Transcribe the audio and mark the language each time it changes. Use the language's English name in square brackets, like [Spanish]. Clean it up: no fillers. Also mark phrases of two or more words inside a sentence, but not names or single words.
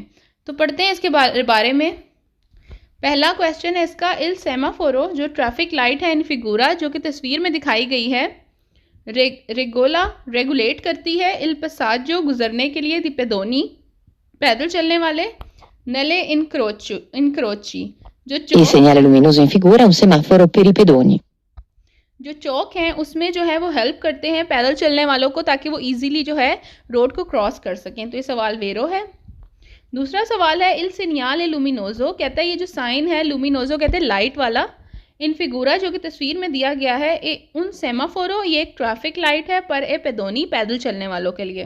[Hindi] तो पढ़ते हैं इसके बारे में। पहला क्वेश्चन है इसका, [Italian] il semaforo [Hindi] जो [English] traffic light [Hindi] है [Italian] in figura [Hindi] जो कि तस्वीर में दिखाई गई है, रेगुलेट करती है [Italian] il passaggio [Hindi] गुजरने के लिए, [Italian] dei pedoni [Hindi] पैदल चलने वाले, [Italian] negli incroci [Hindi] जो [Italian] Il segnale luminoso in figura è un semaforo per i pedoni. [Hindi] जो चौक हैं उसमें जो है वो हेल्प करते हैं पैदल चलने वालों को ताकि वो इजीली जो है रोड को क्रॉस कर सकें। तो ये सवाल वेरो है। दूसरा सवाल है, [Italian] il segnale luminoso, [Hindi] कहता है ये जो साइन है लुमिनोजो कहते हैं लाइट वाला, [Italian] in figura [Hindi] जो कि तस्वीर में दिया गया है, [Italian] un semaforo [Hindi] ये एक [English] traffic light [Hindi] है [Italian] per i pedoni [Hindi] पैदल चलने वालों के लिए।